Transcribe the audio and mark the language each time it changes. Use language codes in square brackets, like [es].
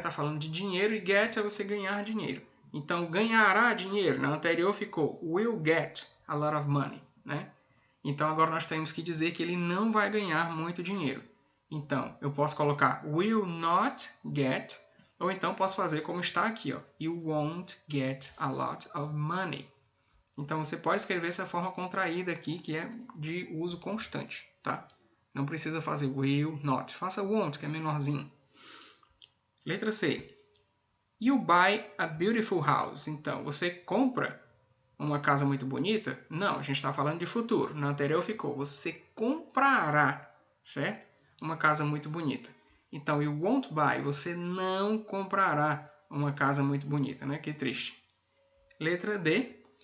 [pt] Tá falando de dinheiro e get é você ganhar dinheiro. Então, ganhará dinheiro. Na anterior ficou [en] will get a lot of money, [pt] né? Então, agora nós temos que dizer que ele não vai ganhar muito dinheiro. Então, eu posso colocar will not get, ou então posso fazer como está aqui, ó. [en] You won't get a lot of money. [pt] Então, você pode escrever essa forma contraída aqui, que é de uso constante, tá? Não precisa fazer will not. Faça won't, que é menorzinho. Letra C. [en] You buy a beautiful house. [pt] Então, você compra uma casa muito bonita? Não, a gente está falando de futuro. Na anterior ficou, você comprará, certo? Uma casa muito bonita. Então, [en] you won't buy, [pt] você não comprará uma casa muito bonita, né? Que triste. Letra D.